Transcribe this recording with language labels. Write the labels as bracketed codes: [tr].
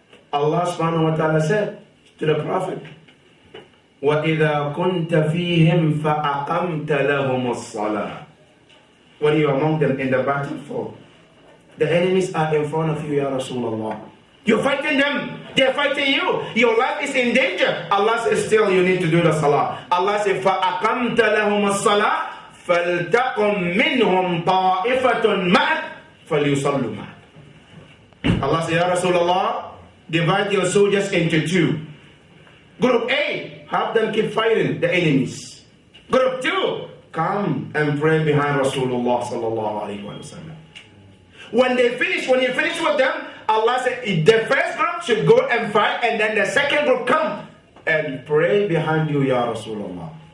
[ar] Allah subhanahu wa ta'ala [en] said to the Prophet, [ar] وَإِذَا كُنْتَ فِيهِمْ فَأَقَمْتَ لَهُمُ الصَّلَاةِ. [en] When you are among them in the battlefield, the enemies are in front of you, Ya Rasulullah. You're fighting them, they're fighting you. Your life is in danger. Allah says, still you need to do the salah. Allah says, [ar] فَأَقَمْتَ لَهُمُ الصَّلَاةِ فَلْتَقُمْ مِنْهُمْ طَائِفَةٌ مَعَكَ فَلْيُصَلُّوا مَعَكَ. [en] Allah says, Ya Rasulullah, divide your soldiers into two. Group A, have them keep fighting the enemies. Group 2, come and pray behind Rasulullah sallallahu alaihi wasallam. When you finish with them, Allah said the first group should go and fight, and then the second group come and pray behind you, Ya Rasulullah.